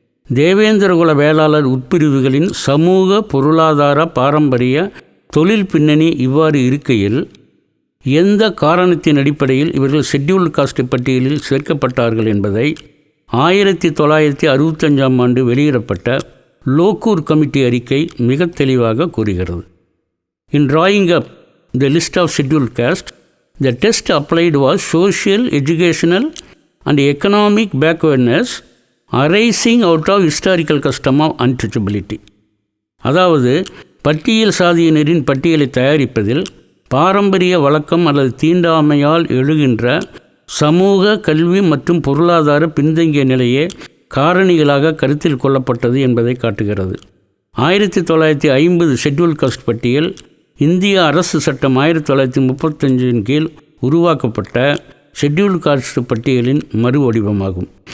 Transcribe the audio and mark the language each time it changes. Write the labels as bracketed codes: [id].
[ta] தேவேந்திரகுல வேளாளர் உட்பிரிவுகளின் சமூக, பொருளாதார, பாரம்பரிய, தொழில் பின்னணி இவ்வாறு இருக்கையில் எந்த காரணத்தின் அடிப்படையில் இவர்கள் ஷெட்யூல்டு காஸ்ட் பட்டியலில் சேர்க்கப்பட்டார்கள் என்பதை 1965ஆம் ஆண்டு வெளியிடப்பட்ட லோக்கூர் கமிட்டி அறிக்கை மிக தெளிவாக கூறுகிறது. [en] In drawing up the list of scheduled caste, the test applied was social, educational and economic backwardness arising out of historical custom of untouchability. [ta] அதாவது பட்டியல் சாதியினரின் பட்டியலை தயாரிப்பதில் பாரம்பரிய வழக்கம் அல்லது தீண்டாமையால் எழுகின்ற சமூக, கல்வி மற்றும் பொருளாதார பின்தங்கிய நிலையே காரணிகளாக கருத்தில் கொள்ளப்பட்டது என்பதை காட்டுகிறது. 1950 ஷெட்யூல் காஸ்ட் பட்டியல் இந்திய அரசு சட்டம் 1935 கீழ் உருவாக்கப்பட்ட ஷெட்யூல்டு காஸ்ட் பட்டியலின் மறு வடிவமாகும்.